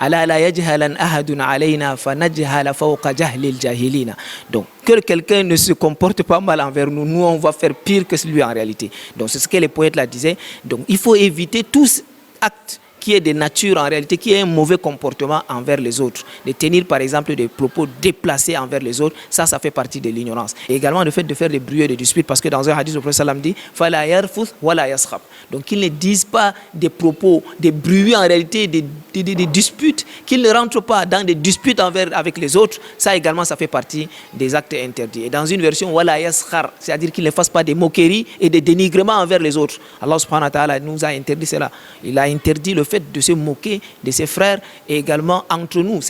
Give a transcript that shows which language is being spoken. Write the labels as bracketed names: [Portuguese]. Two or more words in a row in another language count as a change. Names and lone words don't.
[French] Donc que quelqu'un ne se comporte pas mal envers nous, nous on va faire pire que lui en réalité. Donc c'est ce que les poètes là disaient. Donc il faut éviter tous actes qui est de nature en réalité, qui est un mauvais comportement envers les autres. De tenir par exemple des propos déplacés envers les autres, ça fait partie de l'ignorance. Et également le fait de faire des bruits et des disputes, parce que dans un hadith, le prophète sallam dit « [Arabic] فلا يرفث ولا يصخب ». [French] Donc qu'ils ne disent pas des propos, des bruits en réalité, des disputes, qu'ils ne rentrent pas dans des disputes avec les autres, ça également ça fait partie des actes interdits. Et dans une version « [Arabic] ولا يسخر [French] », c'est-à-dire qu'ils ne fassent pas des moqueries et des dénigrements envers les autres. [Arabic] الله سبحانه وتعالى [French] nous a interdit cela. Il a interdit le fait de se moquer de ses frères et également entre nous.